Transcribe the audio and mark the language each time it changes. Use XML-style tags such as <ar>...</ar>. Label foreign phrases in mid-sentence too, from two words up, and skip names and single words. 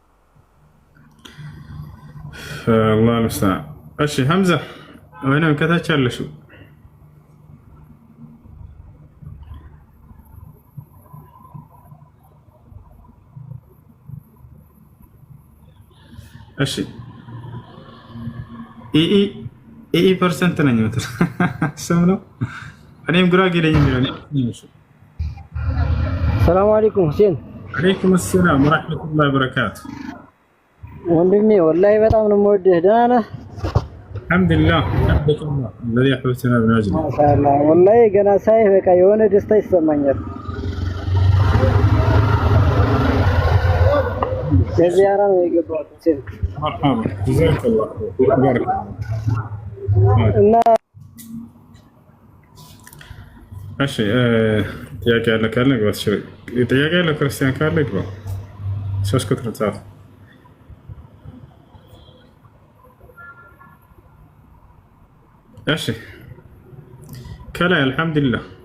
<am>አላህ ይመስገን። እሺ ሐምዛ ወይንም ከታች ያለሽው እሺ ኢኢ ፐርሰንት ነኝ ምትል ስም ነው። እኔም ጉራጌ ነኝ የሚለው።</am> <ar>سلام عليكم ሁሴን። عليكم السلام ورحمة الله وبركاته።</ar> <am>ወንድሜ ወላሂ በጣም ነው የምወድህ። ደህና ነህ?</am> <ar>الحمد لله الحمد لله الذي حببتنا بنجم</ar> <am>ማሻአላህ። ወላሂ ገና ሳይህ በቃ የሆነ ደስታ ይሰማኛል። ከዚያራ ነው የገባሁት ሁሴን።</am> <ar>مرحبا جزاك الله خير بارك</ar> <am>እና እሺ ጥያቄ ያለ ካለ ግባ። ጥያቄ ያለ ክርስቲያን ካለ ግባ። ሶስት ቁጥር ጻፍ። እሺ ከላይ አልሐምዱሊላህ።</am>